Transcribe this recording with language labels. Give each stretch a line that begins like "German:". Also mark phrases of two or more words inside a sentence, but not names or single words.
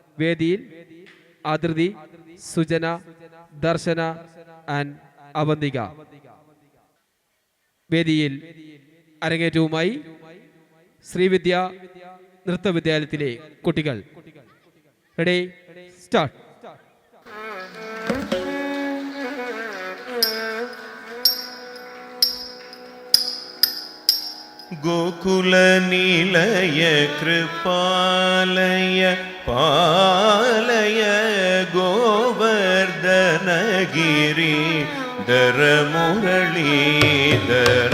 Malayalam: വേദിയിൽ ആദൃതി, സുജന, ദർശന ആൻഡ് അവന്തിക. വേദിയിൽ അരങ്ങേറ്റവുമായി ശ്രീവിദ്യ നൃത്തവിദ്യാലയത്തിലെ കുട്ടികൾ.
English: Ready, start.
Sanskrit: गोकुल निलय कृपालय पालय गोवर्धन गिरि धर मुरलीधर.